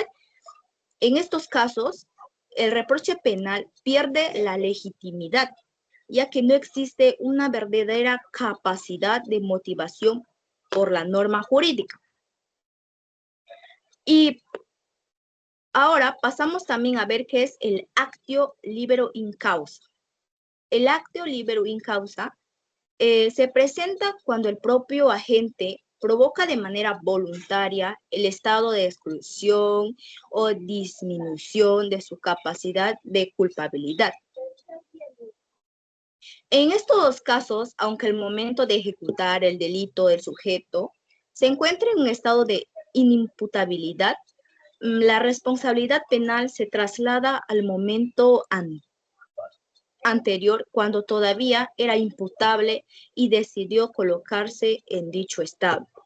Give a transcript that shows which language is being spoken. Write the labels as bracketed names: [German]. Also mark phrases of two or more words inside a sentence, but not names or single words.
[Spanish] En estos casos, el reproche penal pierde la legitimidad, ya que no existe una verdadera capacidad de motivación por la norma jurídica. Y ahora pasamos también a ver qué es el [Latin] actio libero in causa. [Spanish] El [Latin] actio libero in causa [Spanish] se presenta cuando el propio agente provoca de manera voluntaria el estado de exclusión o disminución de su capacidad de culpabilidad. En estos dos casos, aunque el momento de ejecutar el delito del sujeto se encuentra en un estado de inimputabilidad, la responsabilidad penal se traslada al momento anterior, cuando todavía era imputable y decidió colocarse en dicho estado.